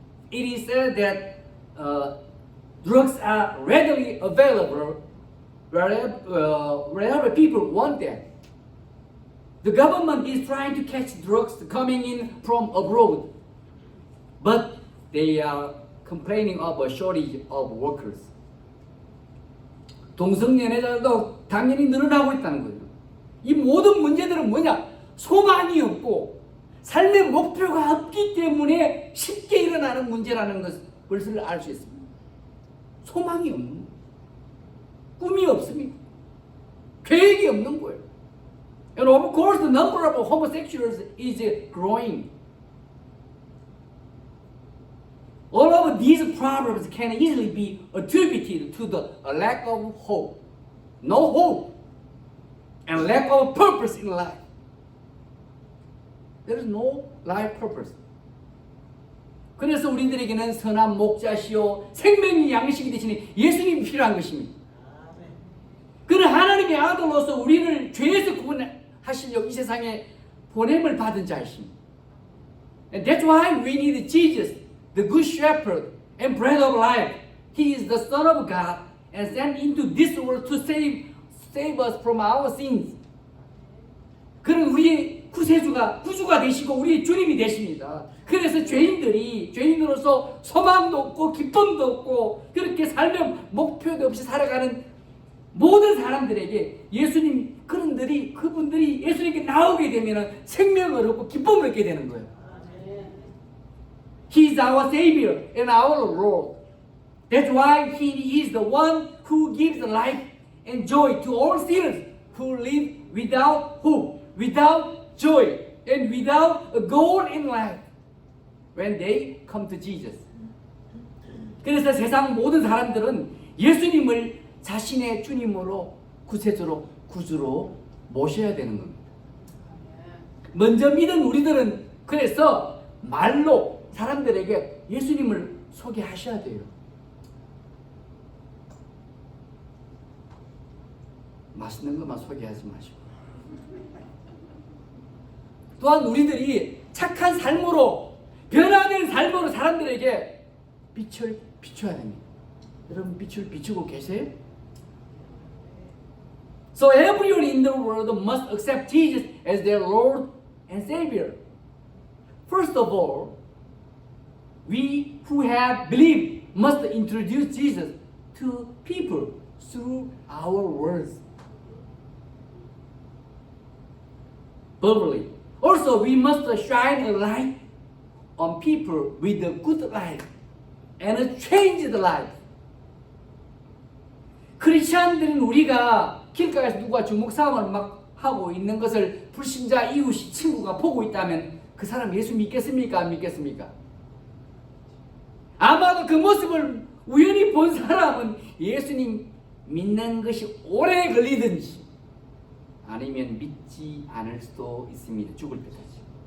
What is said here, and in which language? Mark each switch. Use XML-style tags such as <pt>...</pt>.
<en>It is said that drugs are readily available wherever people want them. The government is trying to catch drugs coming in from abroad, but they are complaining of a shortage of workers.</en> <ko>동성연애자도 당연히 늘어나고 있다는 거예요. 이 모든 문제들은 뭐냐? 소망이 없고 삶의 목표가 없기 때문에 쉽게 일어나는 문제라는 것을 알 수 있습니다. 소망이 없는 거예요. 꿈이 없습니다. 계획이 없는 거예요.</ko> <en>And of course, the number of homosexuals is growing. All of of these problems can easily be attributed to the lack of hope. No hope and lack of purpose in life. There is no life purpose.</en> <ko>그래서 우리들에게는 선한 목자시요 생명의 양식이 되시는 예수님이 필요한 것입니다. 그는 하나님의 아들로서 우리를 죄에서 구원하시려고 이 세상에 보냄을 받은 자이십니다.</ko> <en>And that's why we need Jesus, the good shepherd and bread of life. He is the Son of God and sent into this world to save us from our sins.</en> <ko>그는 우리의 구주가 되시고 우리의 주님이 되십니다. 그래서 죄인으로서 소망도 없고 기쁨도 없고 그렇게 삶의 목표도 없이 살아가는 모든 사람들에게 그분들이 예수님께 나오게 되면 생명을 얻고 기쁨을 얻게 되는 거예요.</ko> <en>He is our Savior and our Lord. That's why He is the one who gives life and joy to all sinners who live without hope, without joy, and without a goal in life when they come to Jesus.</en> <ko>그래서 세상 모든 사람들은 예수님을 자신의 주님으로 구주로 모셔야 되는 겁니다. 먼저 믿은 우리들은 그래서 말로 사람들에게 예수님을 소개하셔야 돼요. 맛있는 것만 소개하지 마시고. 또한 우리들이 착한 삶으로 변화된 삶으로 사람들에게 빛을 비춰야 됩니다. 여러분 빛을 비추고 계세요?</ko> <en>So everyone in the world must accept Jesus as their Lord and Savior. First of all, we who have believed must introduce Jesus to people through our words. Verbally. Also, we must shine a light on people with a good life and a changed life.</en> <ko>크리스천들인 우리가 길가에서 누가 주먹싸움을 막 하고 있는 것을 불신자 이웃이 친구가 보고 있다면 그 사람 예수 믿겠습니까? 안 믿겠습니까? 아마도 그 모습을 우연히 본 사람은 예수님 믿는 것이 오래 걸리든지 아니면 믿지 않을 수도 있습니다. 죽을 때까지.</ko>